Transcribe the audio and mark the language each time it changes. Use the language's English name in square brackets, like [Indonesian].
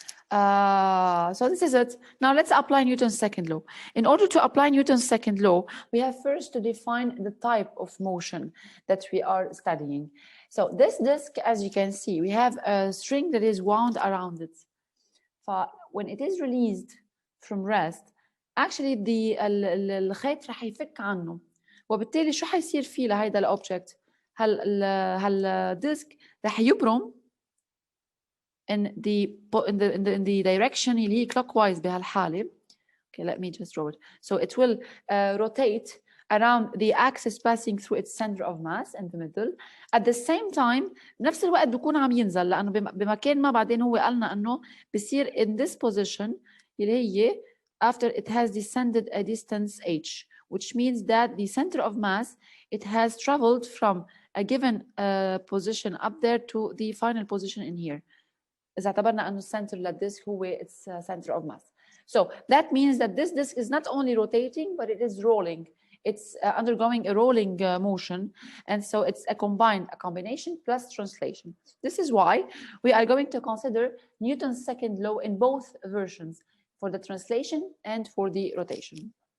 [English] So this is it. Now let's apply Newton's second law. In order to apply Newton's second law, we have first to define the type of motion that we are studying. So this disk, as you can see, we have a string that is wound around it. When it is released from rest, actually [Arabic] الخيط رح يفك عنه، وبالتالي شو حيصير فيه لهيدا الاوبجكت؟ هالديسك رح يبرم [English] in the direction [Arabic] اللي هي clockwise بهالحالة. [English] Okay, let me just draw it. So it will rotate around the axis passing through its center of mass in the middle. At the same time [Arabic] بنفس الوقت بيكون عم ينزل، لأنه بمكان ما بعدين هو قالنا إنه بصير [English] in this position [Arabic] اللي هي [English] after it has descended a distance h, which means that the center of mass, it has traveled from a given position up there to the final position in here. [Arabic] إذا اعتبرنا أنه السنتر للديسك هو its center of mass. [English] So that means that this disk is not only rotating, but it is rolling. It's undergoing a rolling motion. And so it's a combination plus translation. This is why we are going to consider Newton's second law in both versions, for the translation and for the rotation.